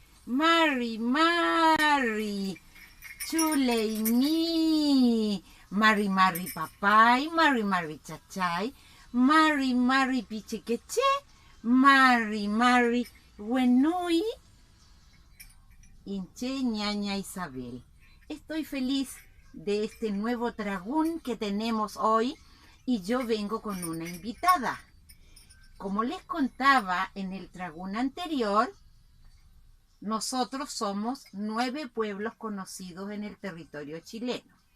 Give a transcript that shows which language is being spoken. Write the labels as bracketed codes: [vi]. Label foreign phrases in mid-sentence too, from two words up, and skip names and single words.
[arn] Mari, Mari, chuley mi. Mari, Mari, papay, Mari, Mari, chachay, Mari, Mari, pichiqueche, Mari, Mari, wenui, hinche, ñaña Isabel. [es] Estoy feliz de este nuevo tragún que tenemos hoy y yo vengo con una invitada. Como les contaba en el tragún anterior, nosotros somos 9 pueblos conocidos en el territorio chileno.